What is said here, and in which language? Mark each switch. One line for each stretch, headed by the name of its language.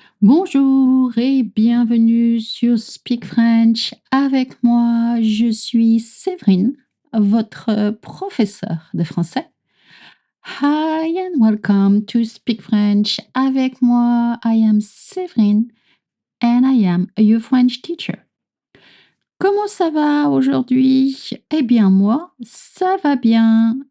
French: Bonjour et bienvenue sur Speak French. Avec moi, je suis Séverine, votre professeure de français.
English: Hi and welcome to Speak French.
French: Avec moi,
English: I am Séverine and I am your French teacher.
French: Comment ça va aujourd'hui? Eh bien, moi, ça va bien.